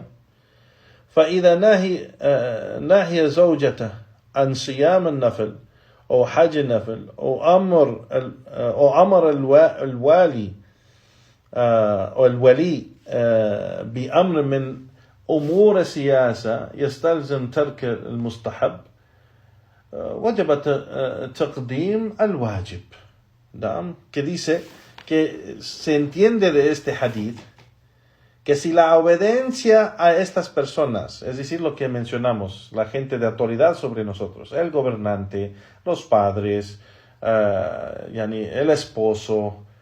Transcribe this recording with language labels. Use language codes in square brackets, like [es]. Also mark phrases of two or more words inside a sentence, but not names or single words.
[ar] فإذا نهي زوجته عن صيام النفل أو حج النفل أو أمر الوالي أو الولي بأمر من أمور السياسة يستلزم ترك المستحب وجب تقديم الواجب. [es] Que dice que se entiende de este hadith que si la obediencia a estas personas, es decir, lo que mencionamos, la gente de autoridad sobre nosotros, el gobernante, los padres, el esposo,